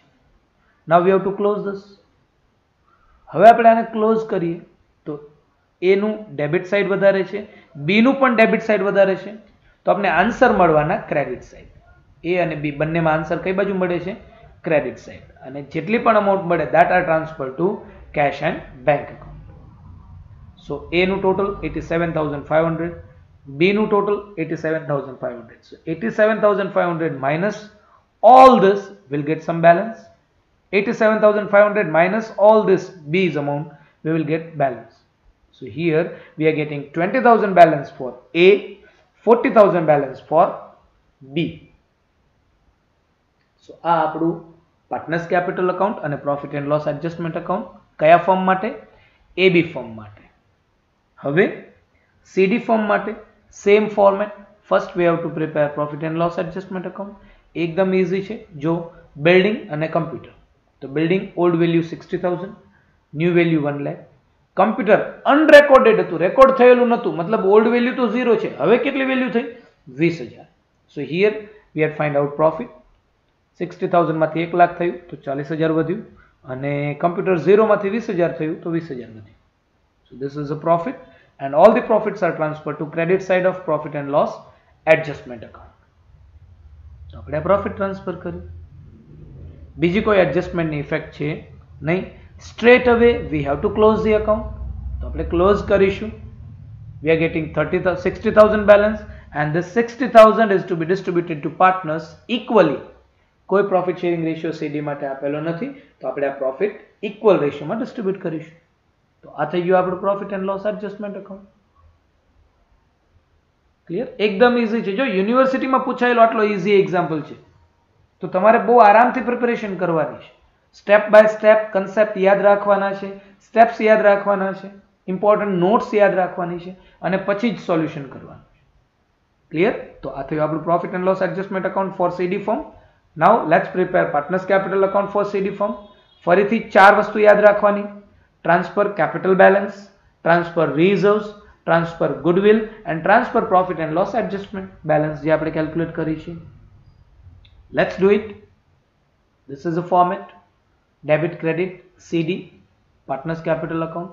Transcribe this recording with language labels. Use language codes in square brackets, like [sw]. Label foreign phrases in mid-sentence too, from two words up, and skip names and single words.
[en] now we have to close this. [gu] હવે આપણે આને ક્લોઝ કરીએ તો એનું [en] debit side [gu] વધારે છે, બીનું પણ [en] debit side [gu] વધારે છે. તો આપણે આન્સર મળવાના [en] credit side. [gu] એ અને બી બંનેમાં આન્સર કઈ બાજુ મળે છે? [en] credit side. [gu] અને જેટલી પણ અમાઉન્ટ મળે [en] that are transferred to cash and bank account. [gu] So A નું ટોટલ 87,500, B નું ટોટલ 87,500. [en] So 87,500 minus all this will get some balance. 87,500 minus all this B's amount, we will get balance. So here we are getting 20,000 balance for A, 40,000 balance for B. So [gu] આ આપણું [en] partners capital account અને profit and loss adjustment account [gu] કયા ફોર્મ માટે? એબી ફોર્મ માટે. હવે સીડી ફોર્મ માટે [en] same format. first we have to prepare profit and loss adjustment account. [gu] એકદમ ઇઝી છે. જો બિલ્ડિંગ અને કમ્પ્યુટર, તો બિલ્ડિંગ [en] old value [gu] 60,000, [en] new value [gu] 1 લાખ. કમ્પ્યુટર અનરેકોર્ડેડ હતું, રેકોર્ડ થયેલું નહોતું, મતલબ [en] old value [gu] તો 0 છે. હવે કેટલી વેલ્યુ થઈ? [en] 20,000. so here we had find out profit. [gu] 60,000 માંથી 1 લાખ થયું તો 40,000 વધ્યું, અને કમ્પ્યુટર 0 માંથી 20,000 થયું તો 20,000 વધ્યું. [en] So this is a profit and all the profits are transferred to credit side of profit and loss adjustment account. [gu] તો આપણે [en] profit transfer [gu] કર્યું. બીજી કોઈ એડજસ્ટમેન્ટની ઇફેક્ટ છે નહીં. [en] straight away we have to close the account. [gu] તો આપણે ક્લોઝ કરીશું. [en] we are getting 60,000 balance and this 60,000 is to be distributed to partners equally. [gu] કોઈ [en] profit sharing ratio [gu] સીડી માટે આપેલો નથી, તો આપણે આ પ્રોફિટ ઇક્વલ રેશિયોમાં ડિસ્ટ્રીબ્યુટ કરીશું. તો આ થઈ ગયું આપણું [en] profit and loss adjustment account. [gu] ક્લિયર? એકદમ ઇઝી છે. જો યુનિવર્સિટીમાં પૂછાયેલો આટલો [en] easy example [gu] છે તો તમારે બહુ આરામથી પ્રિપેરેશન કરવાની છે. [en] step by step concept [gu] યાદ રાખવાના છે, સ્ટેપ્સ યાદ રાખવાના છે, [en] important notes [gu] યાદ રાખવાની છે, અને પછી જ સોલ્યુશન કરવાનું છે. ક્લિયર? તો આ થયું આપણું [en] profit and loss adjustment account for CD firm. Now let's prepare partners capital account for CD firm. [gu] ફરીથી 4 વસ્તુ યાદ રાખવાની: [en] transfer capital balance, transfer reserves, transfer goodwill and transfer profit and loss adjustment balance [gu] જે આપણે કેલ્ક્યુલેટ કરી છે. [en] let's do it. this is a format: debit, credit, CD, partners capital account.